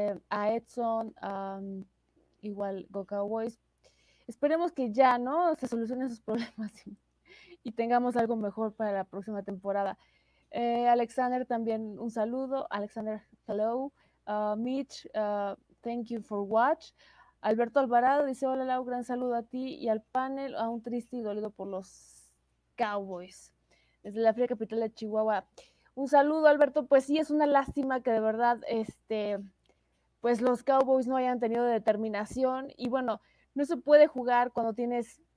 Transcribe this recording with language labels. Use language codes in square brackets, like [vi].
[es] A Edson, igual [en] Go Cowboys. [es] Esperemos que ya, ¿no? Se solucionen sus problemas y tengamos algo mejor para la próxima temporada. Alexander también un saludo. [en] Alexander, hello. Mitch, thank you for watch. [es] Alberto Alvarado dice, hola Lau, gran saludo a ti y al panel, aún triste y dolido por los Cowboys. Desde la fría capital de Chihuahua. Un saludo, Alberto. Pues sí, es una lástima que de verdad, pues los Cowboys no hayan tenido determinación. Y bueno, no se puede jugar cuando tienes